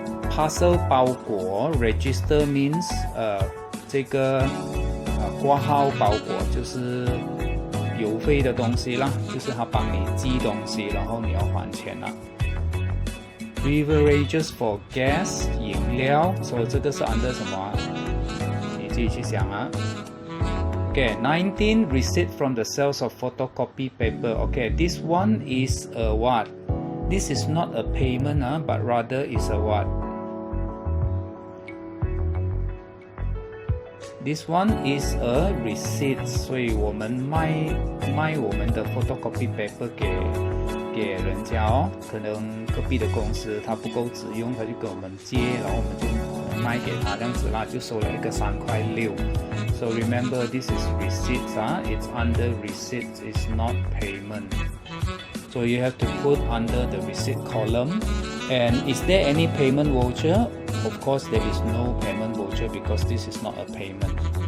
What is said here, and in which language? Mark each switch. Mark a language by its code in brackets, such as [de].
[zh] Parcel 包裹 [en] register means [zh] 这个挂号包裹就是邮费的东西啦，就是他帮你寄东西，然后你要还钱啦。 [en] Beverages for gas [zh] 饮料，所以这个是 under 什么啊？你自己去想啊。 [en] Okay, 19 receipt from the sales of photocopy paper. Okay, this one is a what? This is not a payment, but rather is a what? This one is a receipt. [zh] 所以我们卖我们的 photocopy paper 给人家哦，可能隔壁的公司他不够纸用，他就跟我们借，然后我们就可能卖给他这样子啦，就收了一个3.6块。 [en] So remember, this is receipts, it's under receipts, it's not payment. So you have to put under the receipt column. And is there any payment voucher? Of course, there is no payment voucher because this is not a payment.